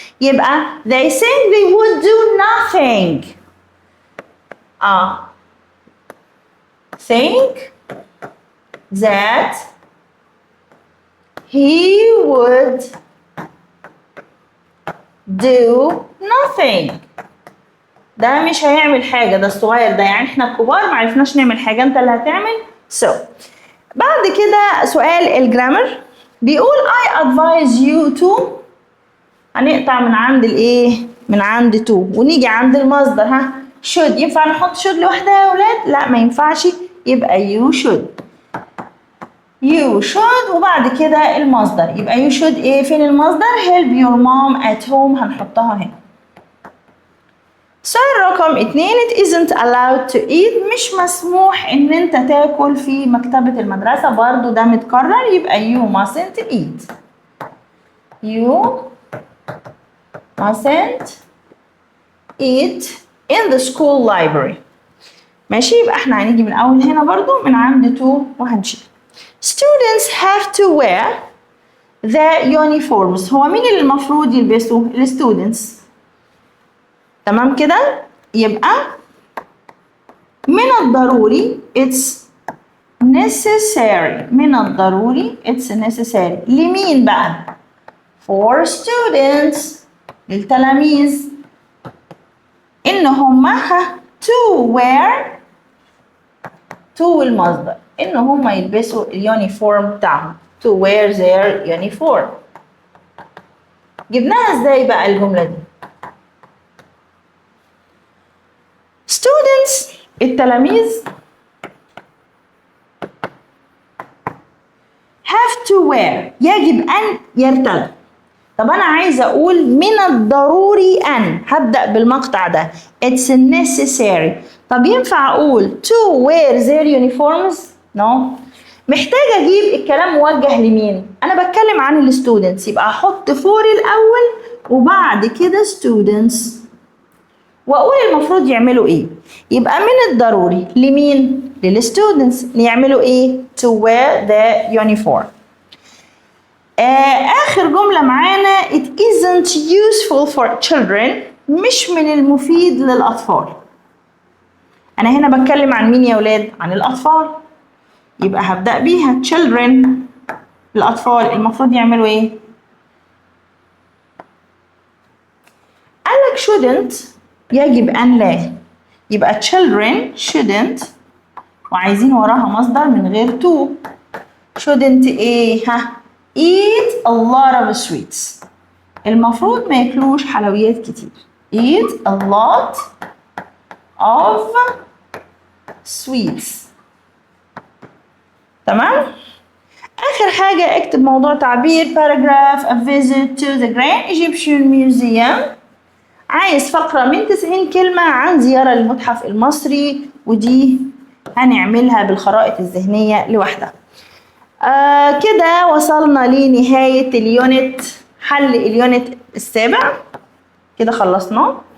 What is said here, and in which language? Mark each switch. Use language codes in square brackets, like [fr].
[ar] يبقى [en] they think they would do nothing. think that he would do nothing. [ar] ده مش هيعمل حاجة، ده الصغير ده، يعني احنا الكبار معرفناش نعمل حاجة، انت اللي هتعمل. بعد كده سؤال الجرامر بيقول [en] I advise you to. [ar] هنقطع من عند الايه؟ من عند to ونيجي عند المصدر. should ينفع نحط should لوحدها يا ولاد؟ لا ما ينفعش، يبقى [en] you should [ar] وبعد كده المصدر. [en] يبقى you should [ar] ايه؟ فين المصدر؟ [en] help your mom at home، [ar] هنحطها هنا. سؤال رقم 2 [en] it isn't allowed to eat. [ar] مش مسموح ان انت تاكل في مكتبة المدرسة، برضو ده متكرر، يبقى [en] you mustn't eat. you mustn't eat in the school library. [ar] ماشي، يبقى احنا هنيجي من اول هنا برضو من عند to وهنشيل. [en] students have to wear the uniforms. [ar] هو مين اللي المفروض يلبسوا؟ الستودنتس. تمام كده؟ يبقى من الضروري [en] it's necessary. [ar] من الضروري [en] it's necessary. [ar] لمين بقى؟ [en] for students، [ar] للتلاميذ، إن هم to wear to المصدر، إن هم يلبسوا اليونيفورم بتاعهم [en] to wear their uniform. [ar] جبناها ازاي بقى الجملة دي؟ students التلاميذ [en] have to wear [ar] يجب أن يرتدوا. طب أنا عايزة أقول من الضروري أن، هبدأ بالمقطع ده [en] it's necessary. [ar] طب ينفع أقول [en] to wear their uniforms؟ no. [ar] محتاجة أجيب الكلام موجه لمين؟ أنا بتكلم عن الستودنتس، يبقى أحط for الأول وبعد كده students وأقول المفروض يعملوا إيه. يبقى من الضروري لمين؟ للستودنتس يعملوا إيه؟ [en] to wear the uniform. [ar] آخر جملة معانا [en] it isn't useful for children. [ar] مش من المفيد للأطفال. أنا هنا بتكلم عن مين يا ولاد؟ عن الأطفال. يبقى هبدأ بيها children، الأطفال المفروض يعملوا إيه؟ قالك shouldn't يجب أن لا، يبقى [en] children shouldn't [ar] وعايزين وراها مصدر من غير to. [en] shouldn't [ar] إيه؟ [en] eat a lot of sweets. [ar] المفروض ما ياكلوش حلويات كتير. [en] eat a lot of sweets. [ar] تمام؟ آخر حاجة اكتب موضوع تعبير [en] paragraph a visit to the Grand Egyptian Museum. [ar] عايز فقرة من 90 كلمة عن زيارة للمتحف المصري، ودي هنعملها بالخرائط الذهنية لوحدها. كده وصلنا لنهاية اليونت، حل اليونت السابع، كده خلصناه.